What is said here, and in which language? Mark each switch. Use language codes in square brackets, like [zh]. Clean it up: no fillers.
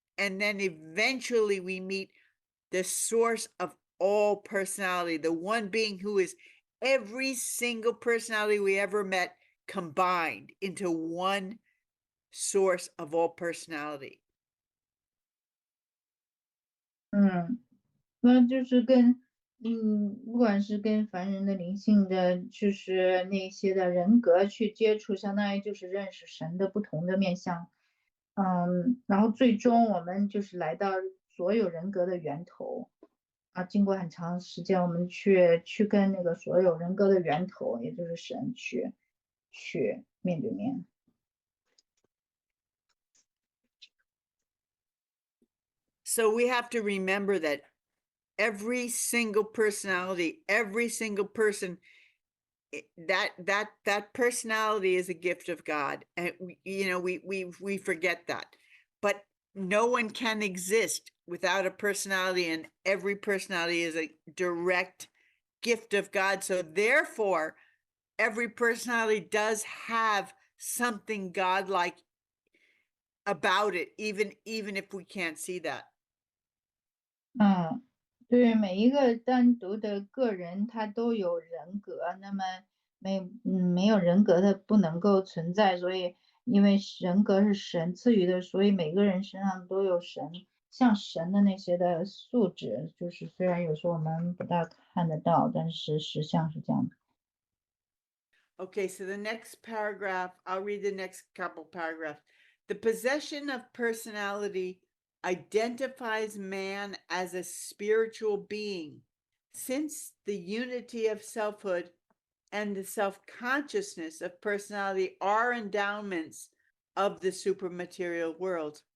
[en] And then eventually we meet the source of all personality, the one being who is every single personality we ever met combined into one source of all personality. [zh] 那就是不管是跟凡人的灵性的，就是那些的人格去接触，相当于就是认识神的不同的面相。然后最终我们就是来到所有人格的源头啊，经过很长时间，我们去跟那个所有人格的源头，也就是神去面对面。 [en] So we have to remember that every single personality, every single person, that personality is a gift of God. And we forget that, but no one can exist without a personality, and every personality is a direct gift of God. So therefore, every personality does have something godlike about it, even if we can't see that. [zh] 对，每一个单独的个人他都有人格，那么没有人格的不能够存在，所以因为人格是神赐予的，所以每个人身上都有像神的那些的素质，就是虽然有时候我们不大看得到，但是实相是这样的。 [en] Okay, so the next paragraph, I'll read the next couple paragraphs. The possession of personality identifies man as a spiritual being, since the unity of selfhood and the self-consciousness of personality are endowments of the supermaterial world.